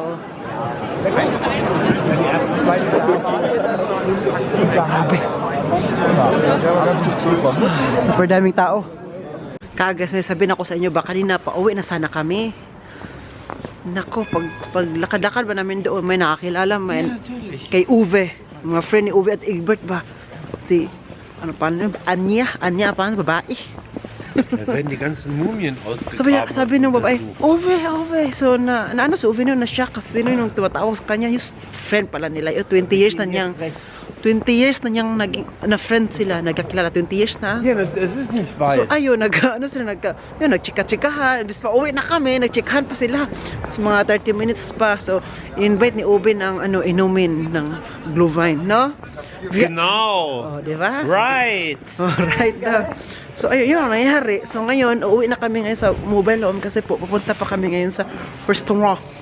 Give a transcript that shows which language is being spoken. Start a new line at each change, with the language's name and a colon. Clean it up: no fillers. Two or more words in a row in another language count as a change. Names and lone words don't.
Filipino: Oh. Super daming tao. Kagas, may sabihin ako sa inyo ba kanina pa uwi na sana kami. Nako, pag lakad-lakad ba namin doon, may nakakilala man kay Uwe, mga friend ni Uwe at Egbert ba. Si ano pa Anya pa babae.
German: Da werden die ganzen Mumien ausgegraben.
Filipino: Sabi ng babae, Uwe. So ano si Uwe na siya kasi sino yung tumatawag sa kanya, yung friend pala nila. 20 years na niyang naging na friend sila, nagkakilala 20 years na.
German: Ja, das ist nicht weit.
Filipino: So ayun, nagchika-chikahan, bis pa uwi na kami, nagchikahan pa sila. So mga 30 minutes pa. So invite ni Ubin ang inumin ng Glühwein, no?
German: Genau.
Filipino: Oh, di ba?
English: Right.
Filipino: Oh, right daw. So ayun, yun ang nangyari. So ngayon, uuwi na kami ngayon sa
English: mobile home
Filipino: kasi po pupunta pa kami ngayon sa restaurant.